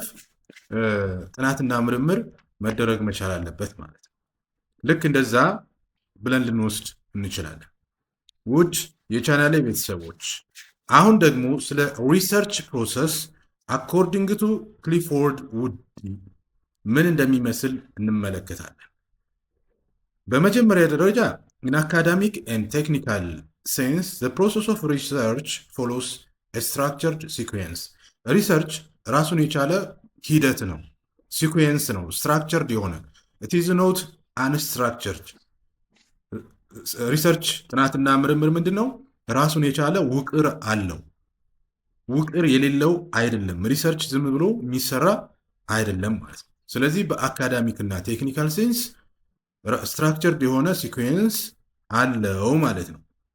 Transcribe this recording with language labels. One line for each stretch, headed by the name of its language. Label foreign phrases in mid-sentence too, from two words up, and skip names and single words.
Amharic: ጥናትና ምርምር መደረግ መቻል አለበት ማለት ነው። ልክ እንደዛ ብለን ልንወስድ እንችላለን። ውድ የቻናሌ ቤተሰቦች አሁን ደግሞ ስለ
English: research process according to Clifford Woody
Amharic: ምን እንደሚመስል እንመለከታለን። በመጀመሪያ ደረጃ
English: in academic and technical sense the process of research follows a structured sequence.
Amharic: ሪሰርች ራሱን የቻለ ሂደት ነው፣ ሲኩዌንስ ነው፣ ስትራክቸርድ የሆነ
English: it is not unstructured።
Amharic: ሪሰርች ጥናትና ምርምር ምንድን ነው? ራሱን የቻለ ውቅር አለው። ውቅር የሌለው አይደለም። ሪሰርች ዝም ብሎ የሚሰራ አይደለም ማለት ነው። ስለዚህ በአካዳሚክ እና
English: technical sense structured
Amharic: የሆነ ሲኩዌንስ አለው ማለት ነው።